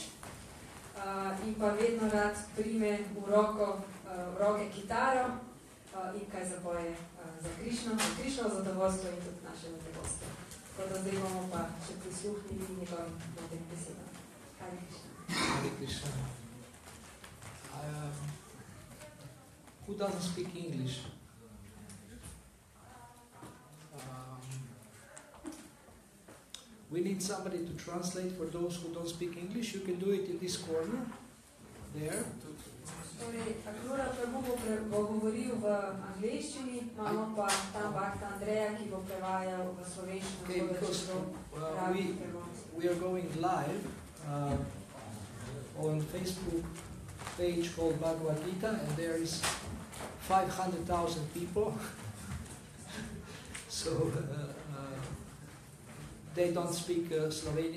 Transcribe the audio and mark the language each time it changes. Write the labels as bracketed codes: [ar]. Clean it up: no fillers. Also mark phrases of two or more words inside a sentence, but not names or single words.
[sl] In pa vedno rad prime v roke kitaro in kaj zapoje za Krišno zadovoljstvo in tudi naše zadovoljstvo. Tako da zdaj bomo pa še prisluhnili njegovim novim besedam. [sa] Hare Krishna. Hare Krishna. [en] Who doesn't speak English? We need somebody to translate for those who don't speak English. You can do it in this corner, there. [sl] Torej, Akrura Prabhu bo govoril v angleščini, imamo pa tam bhakta Andreja, ki bo prevajal v slovenščino. [en] Okay, because we are going live on Facebook page called Bhagavad Gita, and there is 500,000 people. So they don't speak Slovenian.